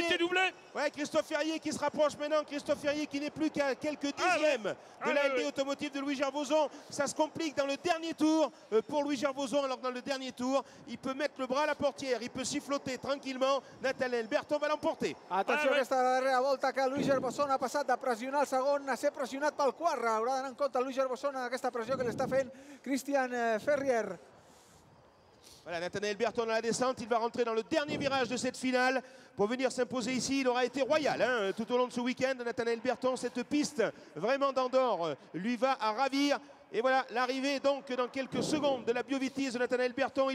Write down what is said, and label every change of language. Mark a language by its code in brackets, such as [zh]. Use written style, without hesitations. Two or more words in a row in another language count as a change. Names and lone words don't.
[fr] Il a été doublé. Ouais, Christophe Ferrier qui se rapproche maintenant. Christophe Ferrier qui n'est plus qu'à quelques dixièmes de la LD automotive de Louis Gervoson. Ça se complique dans le dernier tour pour Louis Gervoson. Alors dans le dernier tour, il peut mettre le bras à la portière, il peut siffloter tranquillement. Nathanael Berton va l'emporter. [ca] Atenció a aquesta darrera volta que Louis Gervoson ha passat de pressionar el segon a ser pressionat pel quart. Haurà d'anar en compte Louis Gervoson en aquesta pressió que li està fent Christian Ferrier. [fr] Voilà, Nathanael Berton dans la descente, il va rentrer dans le dernier virage de cette finale pour venir s'imposer ici. Il aura été royal hein, tout au long de ce week-end. Nathanael Berton, cette piste vraiment d'Andorre lui va à ravir. Et voilà l'arrivée donc dans quelques secondes de la BioVitis de Nathanael Berton.